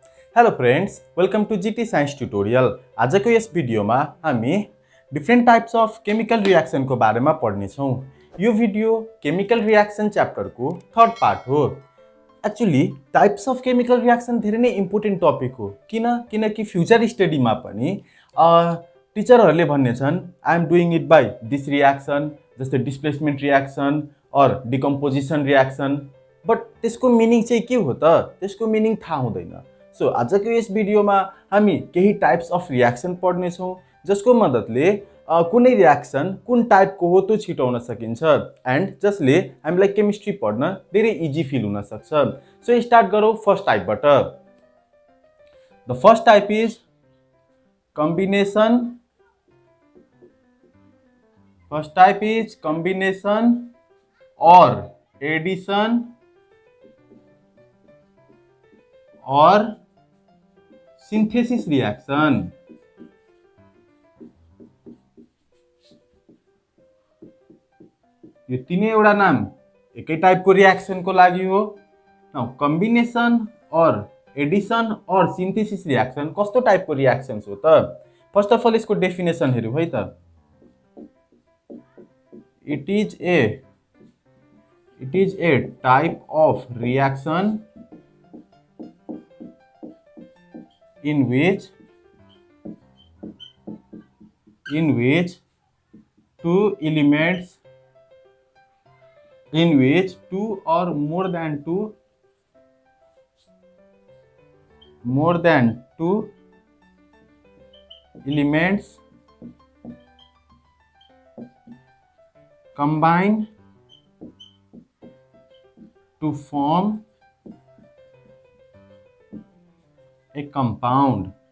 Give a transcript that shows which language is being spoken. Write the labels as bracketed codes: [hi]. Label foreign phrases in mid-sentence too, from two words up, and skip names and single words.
[en] Hello friends, welcome to GT Science Tutorial. [ne] आज को यस वीडियो में हामी [en] different types of chemical reaction [ne] को बारे में पढ़ने छौं। यो वीडियो [en] chemical reaction chapter [ne] को [en] third part [ne] हो। [en] actually types of chemical reaction [ne] धेरै नै [en] important topic [ne] हो। किनकि [en] future study [ne] में पनि टिचरहरूले भन्ने छन् [en] I am doing it by this reaction, [ne] जस्तै [en] displacement reaction [ne] और [en] decomposition reaction. [ne] बट त्यसको मिनिङ चाहिँ के हो त? त्यसको मिनिङ थाहा हुँदैन। सो आजको यस भिडियोमा हामी केही [en] types of reaction [ne] पढ्ने छौं, जसको मद्दतले कुनै रिएक्शन कुन टाइपको हो त्यो छिटाउन सकिन्छ एन्ड जसले हामीलाई केमिस्ट्री पढ्न धेरै [en] easy feel [ne] हुन सक्छ। [en] so start [ne] गरौँ फर्स्ट टाइपबाट। [en] the first type is combination. first type is combination और एडिशन और synthesis reaction. [ne] यो तीनैवटा नाम एकै टाइपको रिएक्शनको लागि हो। नाउ कम्बिनेसन और एडिशन और [en] synthesis reaction [ne] कस्तो टाइपको रिएक्शन्स हो त? [en] first of all [ne] यसको डेफिनेसन हेरौँ है त। [en] it is a type of reaction in which two elements, in which two or more than two elements combine to form a compound.